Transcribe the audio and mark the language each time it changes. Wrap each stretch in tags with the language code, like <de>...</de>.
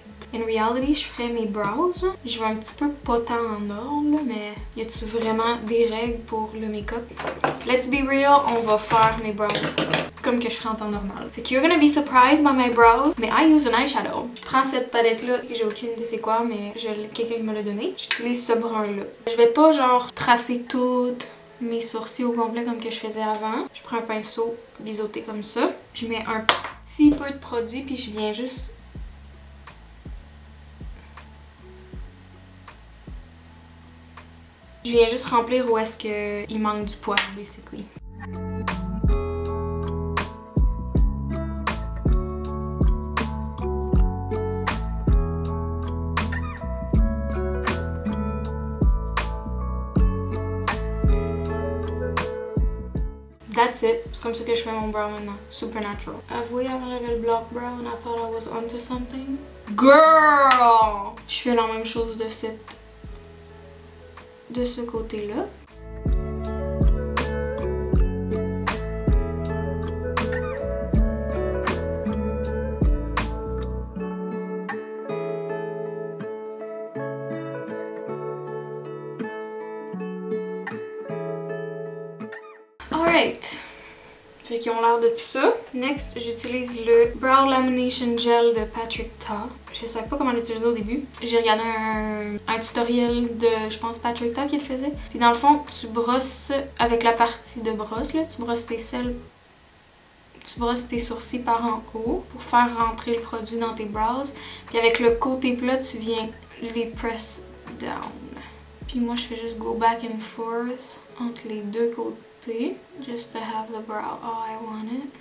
<en>In reality,</en> <fr>je ferais mes brows. Je vais un petit peu pas tant en ordre, là, mais y a-tu vraiment des règles pour le make-up?</fr> <en>Let's be real,</en> <fr>on va faire mes brows comme que je ferais en temps normal. Fait que</fr> <en>you're gonna be surprised by my brows, mais I use an eyeshadow.</en> <fr>Je prends cette palette-là, j'ai aucune idée c'est quoi, mais quelqu'un me l'a donné. J'utilise ce brun-là. Je vais pas genre tracer tout mes sourcils au complet comme que je faisais avant. Je prends un pinceau biseauté comme ça. Je mets un petit peu de produit puis je viens juste... Je viens juste remplir où est-ce qu'il manque du poil, basically.</fr> <en>That's it.</en> <fr>C'est comme ça que je fais mon brow maintenant.</fr> <en>Supernatural.</en> <fr>Avouez avant j'avais le</fr> <en>block brow and I thought I was onto something. Girl!</en> <fr>Je fais la même chose de ce côté-là. Alright. Fait qu'ils ont l'air de tout ça. Next, j'utilise le Brow Lamination Gel de Patrick Ta. Je savais pas comment l'utiliser au début. J'ai regardé un tutoriel de, je pense, Patrick Ta qui le faisait. Puis dans le fond, tu brosses avec la partie de brosse, là, tu brosses tes cils, tu brosses tes sourcils par en haut pour faire rentrer le produit dans tes brows. Puis avec le côté plat, tu viens les</fr> <en>press down.</en> <fr>Puis moi, je fais juste</fr> <en>go back and forth</en> <fr>entre les deux côtés.</fr> <en>Just to have the brow how I want it.</en>